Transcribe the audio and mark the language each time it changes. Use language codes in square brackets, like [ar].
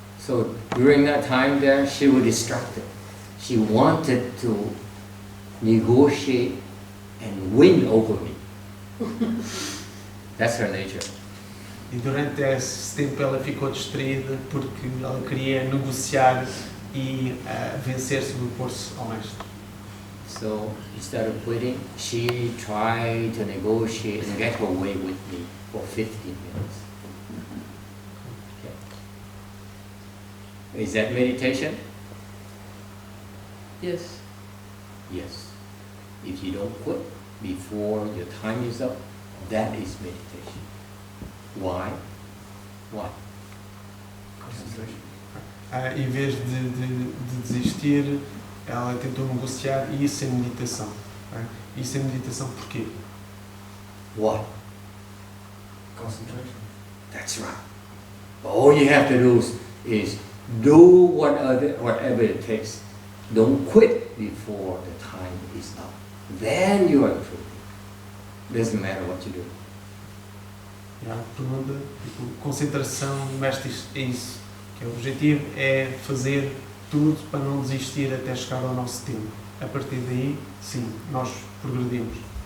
[en] So during that time there, she was distracted. She wanted to negotiate and win over me. That's her nature. [pt] E durante esse tempo ela ficou distraída porque ela queria negociar e vencer, sobrepor-se ao mestre. [en] So instead of quitting, she tried to negotiate and get her way with me for 15 minutes. Okay. Is that meditation? Yes. Yes. If you don't quit before your time is up, that is meditation. Why? Why? Concentration. [pt] Em vez de desistir, ela tentou negociar e isso é meditação. Isso é meditação porquê? [en] What? Concentration. That's right. All you have to do is do whatever it takes. Don't quit before the time is up. Then you are improving. Doesn't matter what you do. [pt] A pergunta, tipo, concentração, mestre, é isso. Que é o objetivo é fazer tudo para não desistir até chegar ao nosso tempo. A partir daí, sim, nós progredimos.